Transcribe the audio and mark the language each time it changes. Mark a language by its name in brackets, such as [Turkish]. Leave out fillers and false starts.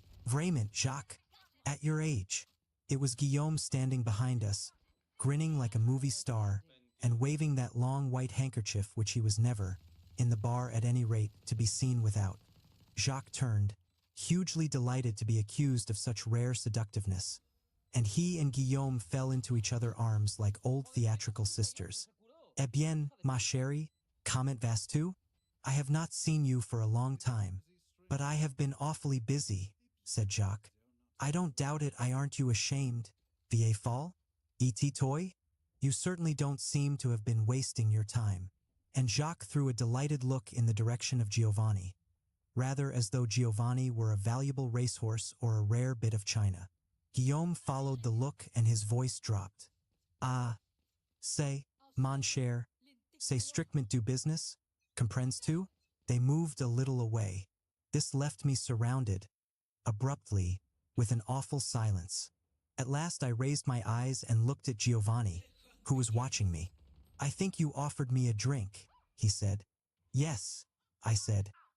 [French] Vraiment, [English] Jacques, at your age. It was Guillaume standing behind us, grinning like a movie star and waving that long white handkerchief which he was never, in the bar at any rate, to be seen without. Jacques turned, hugely delighted to be accused of such rare seductiveness, and he and Guillaume fell into each other's arms like old theatrical sisters. [French] Eh bien, ma chérie, comment vas-tu? [English] I have not seen you for a long time, but I have been awfully busy, said Jacques. I don't doubt it. Aren't you ashamed? [French] Vieille folle? Et toi? [English] You certainly don't seem to have been wasting your time. And Jacques threw a delighted look in the direction of Giovanni, rather as though Giovanni were a valuable racehorse or a rare bit of china. Guillaume followed the look and his voice dropped. [French] Ah, c'est, mon cher, c'est strictement du business, comprends-tu? [English] They moved a little away. This left me surrounded, abruptly, with an awful silence. At last I raised my eyes and looked at Giovanni, who was watching me. I think you offered me a drink, he said. Yes, I said.